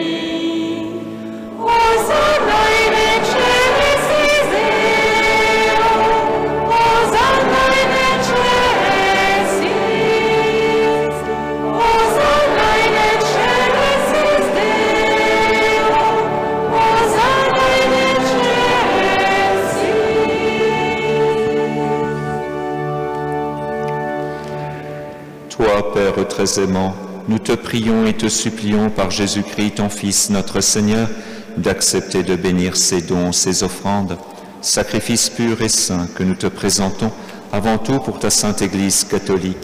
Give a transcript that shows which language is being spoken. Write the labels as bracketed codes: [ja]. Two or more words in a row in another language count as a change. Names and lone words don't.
[la] Hosanna in excelsis Deo, Hosanna in excelsis, Hosanna in excelsis Deo, Hosanna in excelsis. [fr] Toi, Père très aimant, nous te prions et te supplions par Jésus-Christ, ton Fils, notre Seigneur, d'accepter de bénir ces dons, ces offrandes, sacrifices purs et saints que nous te présentons avant tout pour ta Sainte Église catholique.